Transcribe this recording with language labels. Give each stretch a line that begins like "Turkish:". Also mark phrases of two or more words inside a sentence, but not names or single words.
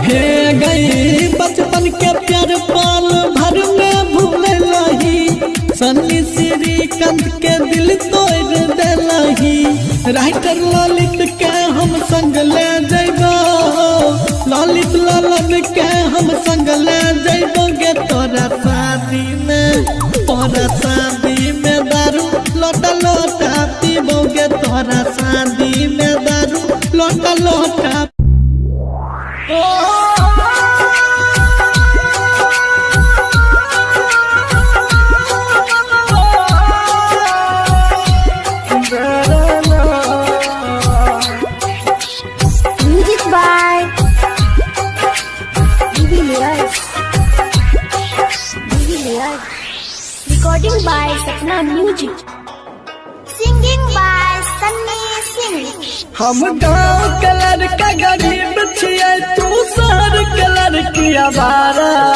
Maithili: हे गई बचपन के प्यार पाल भर में भूलही सन्नी श्रीकांत के दिल तोड़ देलही राइटर ललित के हम संग ले जइबो ललित लालन के हम संग ले जइबो गे तोरा शादी में दारू लोटा लोटा पीबो गे तोरा शादी में दारू लोटा लोटा
English: Music by Divilas. Recording by Sapna Music. Singing by Sunny Singh.
Maithili: हम गाँव के लड़का गरीब छियै तू शहर के लड़की आवारा